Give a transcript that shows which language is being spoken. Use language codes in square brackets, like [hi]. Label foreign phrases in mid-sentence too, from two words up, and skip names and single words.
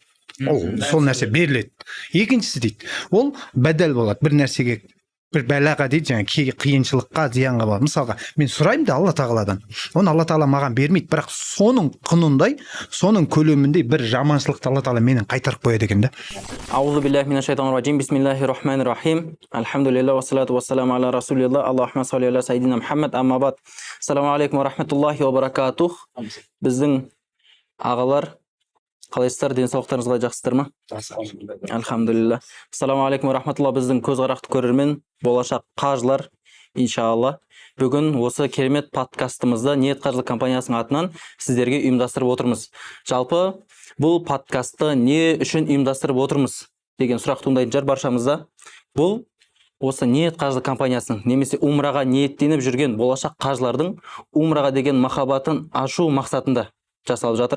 [kk] Сол нәрсе беріледі. Екіншісі дейді, ол бәдәл болады, бір нәрсеге, бір бәлаға дейді, жаңа қиыншылыққа, зиянға болады. Мысалға, мен сұраймын да Алла Тағаладан. Оны Алла Тағала маған бермейді, бірақ соның құнындай, соның көлеміндей бір жаманшылықты Алла Тағала менен қайтарып қояды екен да. [ar] أعوذ بالله من الشيطان الرجيم. بسم الله الرحيم. الحمد لله والصلاة والسلام على رسول الله. اللهم صل على سيدنا محمد. أما بعد. السلام عليكم ورحمة الله وبركاته. [kk] Біздің ағалар қалайсыздар, денсаулықтарыңыз қалай, жақсыздар ма? [ar] الحمد لله. السلام عليكم ورحمة الله. [kk] Біздің көзқарақты көрермен, болашақ қажылар, иншалла. Бүгін осы керемет подкастымызды Ниет қажылық компаниясының атынан сіздерге ұйымдастырып отырмыз. Жалпы бұл подкастты не үшін ұйымдастырып отырмыз деген сұрақ туындайтын шығар баршамызда. Бұл осы Ниет қажылық компаниясының немесе умраға ниеттеніп жүрген болашақ қажылардың умраға деген махаббатын ашу мақсатында жасалып жатыр.